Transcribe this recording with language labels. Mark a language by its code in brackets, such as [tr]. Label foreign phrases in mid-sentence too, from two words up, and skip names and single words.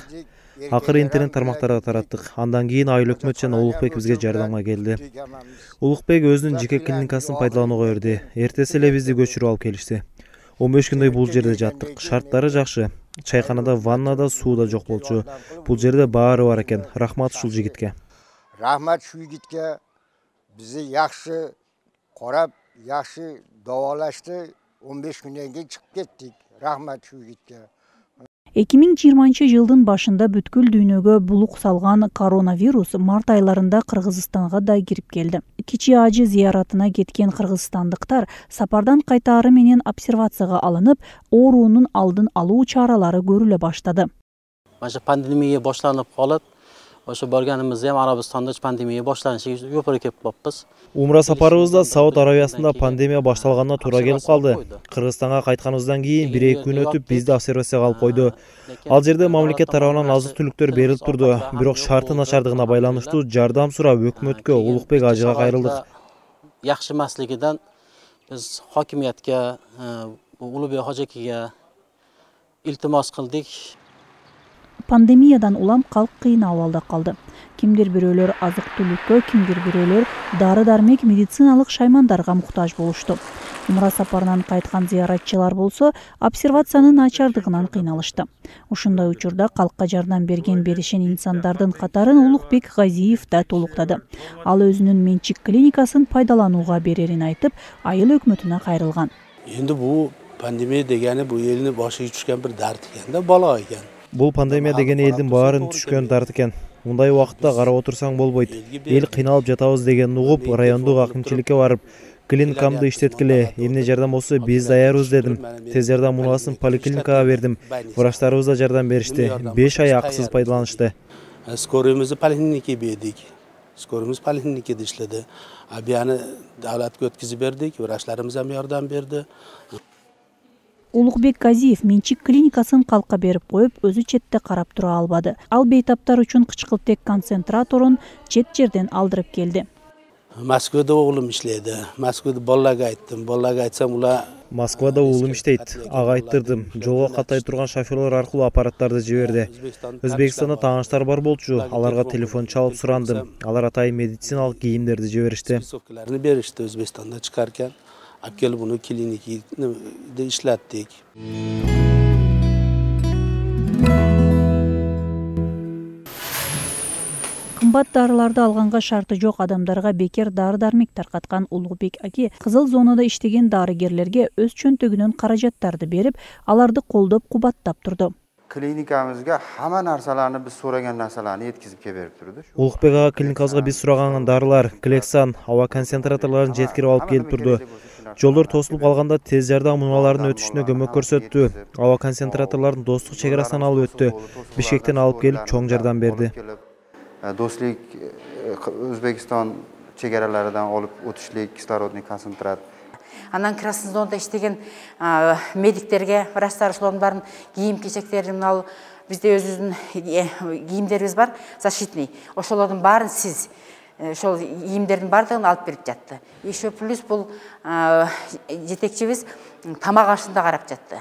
[ky] Акыры интернет тармактарда тараттык. Андан кийин айыл өкмөт жана Улукбек бизге жардамга келди. Улукбек өзүнүн жеке клиникасын пайдаланууга берди. Эртеси эле бизди көчүрүп алып келишти. 15 күндөй бул жерде жаттык. Шарттары жакшы. Чайканада, ваннада суу да жок болчу. Бул жерде баары бар экен. Рахмат ушул жигитке. [uz] Rahmat şu yigitga bizi yaxshi qarab, yaxshi davolashdi. 15 kundan keyin chiqib ketdik. Rahmat şu yigitga. [ky] 2020 жылдын башында бүткүл дүйнөгө булук салган коронавирус март айларында Кыргызстанга да кирип келди. Кичи ажы зыяратына кеткен кыргызстандыктар сапардан кайтаары менен обсервацияга алынып, оорунун алдын алуу чаралары көрүлө баштады. Mana pandemiya boshlanib qolib, o'sha borganimizda ham Arabistonda pandemiya boshlanishiga yo'para kelib qolibmiz. Умра сапарыбызда Сауд Аравиясында пандемия башталганына туура келип калды. Кыргызстанга кайтканыбыздан кийин 1-2 күн өтүп бизди обсервацияга алып койду. Ал жерде мамлекет тарабынан азык-түлүктөр берилип турду. Бирок шарты начардыгына байланыштуу жардам сурап өкмөткө Улукбек ажыга кайрылдык. [uz] Yaxshi emasligidan biz hokimiyatga, Ulug'bek Hojakiga iltimos qildik. [ky] Пандемиядан улам калк кыйын абалда калды. Кимдир бирөөлөр азык-түлүккө, кимдир бирөөлөр дары-дармек медициналык шаймандарга муктаж болушту. Умра сапарынан кайткан зыяратчылар болсо, обсервациянын начардыгынан кыйналышты. Ушундай учурда калкка жардам беришен инсандардын катарын Улукбек Газиев да толуктады. Ал өзүнүн менчик клиникасын пайдаланууга берерин айтып, айыл өкмөтүнө кайрылган. [uz] Endi bu pandemiya degani bu elni boshiga tushgan bir dard ekanda, balo ekan. [ky] Бул пандемия деген элдин баарын түшкөн дарт экен. Мындай убакытта карап отурсаң болбойт. Эл кыйналып жатабыз деген угуп, райондук акимчиликке барып, клиникамды иштеткиле, эмне жардам болсо биз даярбыз дедим. Тез жардам мунасын поликлиникага бердим. Врачтарыбыз да жардам беришти. 5 ай акысыз пайдаланышты. [uz] Skoroyimizni poliklinikaga berdik. Skoroyimiz poliklinikada ishladi. Abiyani davlatga o'tkazib berdik. Vrachlarimiz ham yordam berdi. [ky] Улукбек Газиев менчик клиникасын калкка берип коюп, өзү четте карап тура албады. Ал бейтаптар үчүн кычкылтек концентраторун чет жерден алдырып келди. [uz] Moskvada o'g'lim ishlaydi. Moskvada bolalarga aytdim. Bolalarga aytsam ular [ky] Москвада уулум иштейт. Ага айттырдым. Жолго каттай турган шоферлор аркылуу аппараттарды жиберди. Өзбекстанда тааныштар бар болчу. Аларга телефон чалып сурандым. Алар атайын медициналык кийимдерди жиберишти. [uz] berishdi O'zbekistonda chiqarkan. Olib kelib buni klinikada ishlatdik. [ky] Кымбат дарыларды алганга шарты жок адамдарга бекер дары-дармек таркаткан Улукбек аке кызыл зонада иштеген дарыгерлерге өз чөнтөгүнөн каражаттарды берип, аларды колдоп, кубаттап турду. [uz] Klinikamizga hamma narsalarni biz so'ragan narsalarni yetkazib kelib berib turdi. [ky] Улукбек ага клиникабызга биз сураган дарылар, Клексан, аба концентраторлорун жеткирип алып келип турду. Жолдор тосулуп калганда тез жардам муналарынын өтүшүнө көмөк көрсөттү. Аба концентраторлорун Достук чек арасынан алып өттү. Бишкектен алып келип чоң жардам берди. [uz] Do'stlik O'zbekiston chegaralaridan olib o'tishlik [ru] кислородный концентрат. [ky] Анан Красный зонада иштеген медиктерге, врачтар ошолордун баарын кийим-кечектерин ал бизде өзүбүздүн кийимдерибиз бар, защитный. Ошолордун баарын сиз ошол кийимдердин баардыгын алып берип жатты. Еще плюс бул жетекчибиз тамак ашында карап жатты.